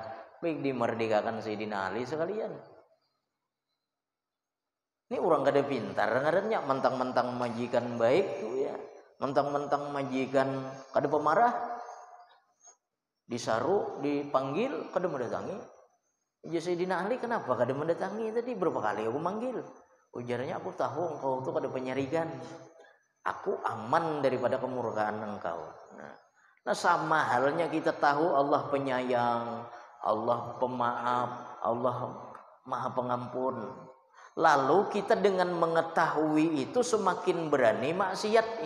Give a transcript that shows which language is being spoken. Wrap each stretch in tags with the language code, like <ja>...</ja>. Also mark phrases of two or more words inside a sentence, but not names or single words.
<bjn>Baik dimerdekakan Sayyidina Ali sekalian. Ini orang kada pintar ngarannya, mentang-mentang majikan baik tuh ya. Mentang-mentang majikan kada pemarah, disaru, dipanggil, kada mendatangi. Ujar Sayyidina Ali, kenapa kada mendatangi tadi? Berapa kali aku manggil? Ujarnya, aku tahu engkau tuh kada penyarikan.</bjn> <id>Aku aman daripada kemurkaan engkau. Nah sama halnya kita tahu Allah penyayang, Allah pemaaf, Allah maha pengampun. Lalu kita dengan mengetahui itu semakin berani maksiat.</id>